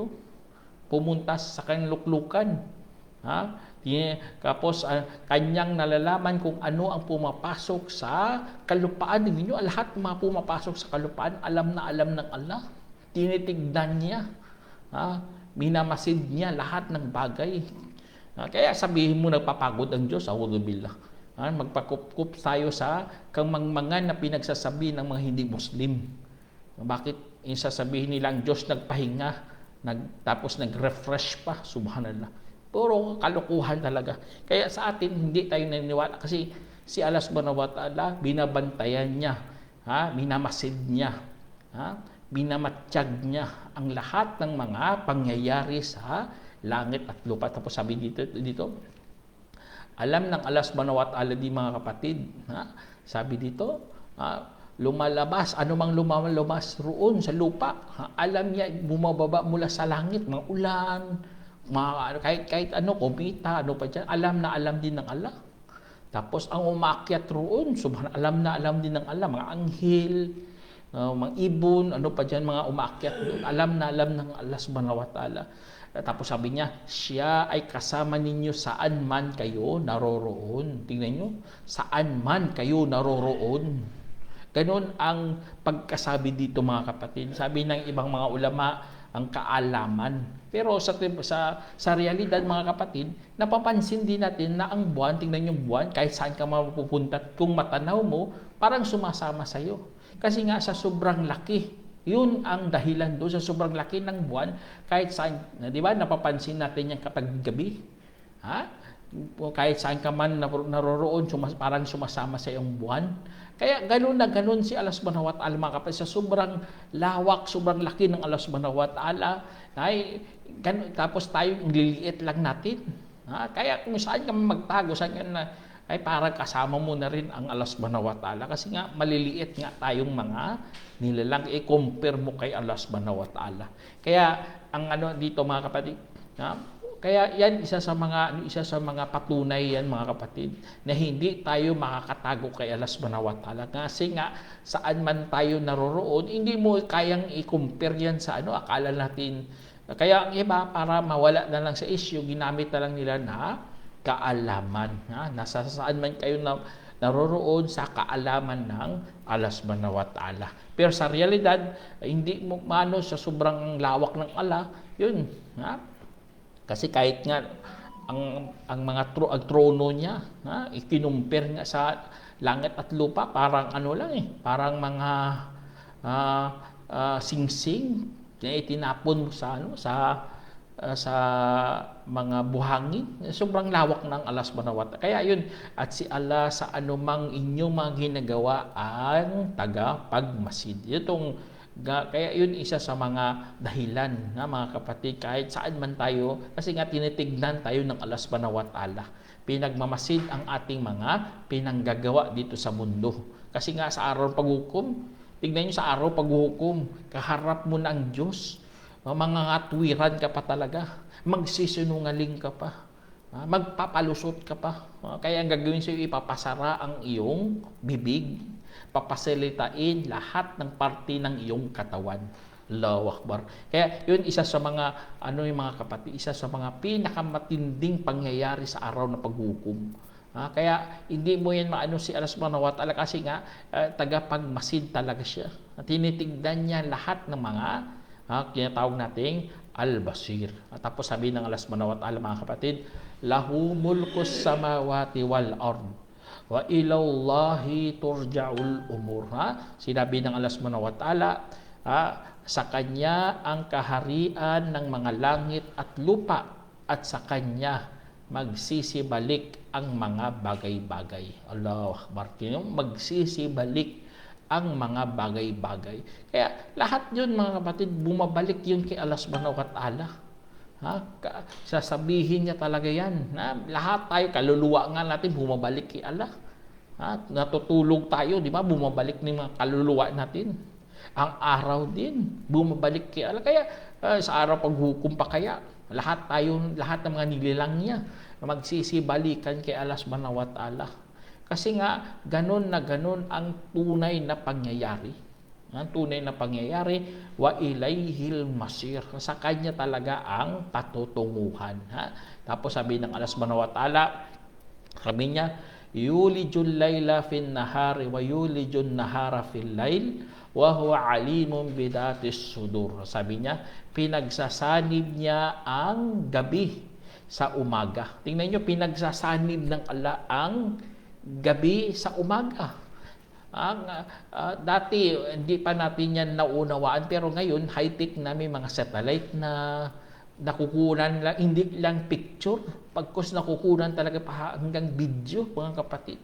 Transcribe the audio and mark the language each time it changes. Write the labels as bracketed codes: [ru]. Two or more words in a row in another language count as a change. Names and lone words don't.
[tl] Pumunta sa kanyang luklukan. Tapos kanyang nalalaman kung ano ang pumapasok sa kalupaan. Ninyo, lahat ng mga pumapasok sa kalupaan, alam ng Allah. Tinitignan niya. Minamasid niya lahat ng bagay. Kaya sabihin mo nagpapagod ang Diyos, [ar] أعوذ بالله. [tl] Magpakup-kup tayo sa kamangmangan na pinagsasabi ng mga hindi Muslim. Bakit yung sasabihin nilang Diyos nagpahinga, tapos nag-refresh pa, subhanallah. Puro kalokohan talaga. Kaya sa atin, hindi tayo naniniwala kasi si Allah [ar] سبحانه وتعالى, [tl] binabantayan niya, minamasid niya, binamatsyag niya ang lahat ng mga pangyayari sa langit at lupa. Tapos sabi dito alam ng Allah [ar] سبحانه وتعالى [tl] di mga kapatid, sabi dito, lumalabas, anumang lumalabas roon sa lupa, alam niya, bumababa mula sa langit, mga ulan, kahit ano, kometa, ano pa dyan, alam na alam din ng Allah. Tapos ang umakyat roon, alam na alam din ng Allah, mga anghel, mga ibon, ano pa dyan, mga umakyat doon, alam na alam ng Allah [ar] سبحانه وتعالى. [tl] Tapos sabi niya, siya ay kasama ninyo saan man kayo naroroon. Tingnan nyo, saan man kayo naroroon. Ganon ang pagkasabi dito mga kapatid. Sabi ng ibang mga ulama, ang kaalaman. Pero sa realidad mga kapatid, napapansin din natin na ang buwan, tingnan yung buwan, kahit saan ka mapupunta, kung matanaw mo, parang sumasama sa'yo. Kasi nga sa sobrang laki, yun ang dahilan doon sa sobrang laki ng buwan, kahit saan, di ba, napapansin natin yan kapag gabi. Kahit saan ka man naroroon, parang sumasama sa iyong buwan. Kaya ganoon na ganoon si Allah [ar] سبحانه وتعالى [tl] mga kapatid, sa sobrang lawak, sobrang laki ng Allah [ar] سبحانه وتعالى, [tl] tapos tayo liliit lang natin. Kaya kung saan ka magtago, saan ka na, ay parang kasama mo na rin ang Allah [ar] سبحانه وتعالى, [tl] kasi nga maliliit nga tayong mga nilalang, i-compare mo kay Allah [ar] سبحانه وتعالى. [tl] Kaya ang dito mga kapatid, kaya yan isa sa mga patunay yan mga kapatid, na hindi tayo makakatago kay Allah [ar] سبحانه وتعالى. [tl] Kasi nga saan man tayo naroroon, hindi mo kayang i-compare yan sa akala natin. Kaya ang iba, para mawala na lang sa issue, ginamit na lang nila na kaalaman. Nasa saan man kayo naroroon, sa kaalaman ng Allah [ar] سبحانه وتعالى. [tl] Pero sa realidad, hindi mo sa sobrang lawak ng Allah, yun. Kasi kahit nga ang mga ang trono niya, ikinumpir nga sa langit at lupa, parang parang mga singsing na itinapon sa mga buhangin. Sobrang lawak ng Allah [ar] سبحانه وتعالى. [tl] Kaya yun, at si Allah sa anumang inyong mga ginagawa ang tagapagmasid. Kaya yun isa sa mga dahilan mga kapatid, kahit saan man tayo, kasi nga tinitignan tayo ng Allah [ar] سبحانه وتعالى. [tl] Pinagmamasid ang ating mga pinanggagawa dito sa mundo. Kasi nga sa araw paghukom, tignan nyo sa araw paghukom, kaharap mo na ang Diyos, mga tuwiran ka pa talaga, magsisinungaling ka pa, magpapalusot ka pa. Kaya ang gagawin sa'yo, ipapasara ang iyong bibig, papasalitain lahat ng parte ng iyong katawan. [ar] الله أكبر. [tl] Kaya yun isa sa mga yung mga kapatid, isa sa mga pinakamatinding pangyayari sa araw na paghukom. Kaya hindi mo yan si Allah [ar] سبحانه وتعالى, [tl] kasi nga tagapagmasid talaga siya. Tinitignan niya lahat ng mga kinatawag nating al-basir. Tapos sabi ng Allah [ar] سبحانه وتعالى [tl] mga kapatid, [ar] له ملك السماوات والأرض وإلى الله ترجع الأمور. [tl] Sinabi ng Allah [ar] سبحانه وتعالى, [tl] sa Kanya ang kaharian ng mga langit at lupa, at sa Kanya magsisibalik ang mga bagay-bagay. [ar] الله أكبر. [tl] Magsisibalik ang mga bagay-bagay. Kaya lahat yun mga kapatid, bumabalik yun kay Allah [ar] سبحانه وتعالى. [tl] Sasabihin niya talaga yan. Lahat tayo, kaluluwa nga natin, bumabalik kay Allah. Natutulog tayo, di ba? Bumabalik ng mga kaluluwa natin. Ang araw din, bumabalik kay Allah. Kaya sa araw paghukom pa kaya, lahat ng mga nilalang niya, magsisibalikan kay Allah [ar] سبحانه وتعالى. [tl] Kasi nga, ganun na ganun ang tunay na pangyayari. Ang tunay na pangyayari, [ar] وإليه المصير. [tl] Sa Kanya talaga ang patutunguhan. Tapos sabi ng Allah [ar] سبحانه وتعالى, [tl] sabi niya, [ar] يولج الليل في النهار ويولج النهار في الليل وهو عليم بذات الصدور. [tl] Sabi niya, pinagsasanib niya ang gabi sa umaga. Tingnan niyo, pinagsasanib ng Allah ang gabi sa umaga. Dati, hindi pa natin yan naunawaan, pero ngayon, high-tech na, may mga satellite na nakukunan lang, hindi lang picture, pagkos nakukunan talaga pa hanggang video, mga kapatid.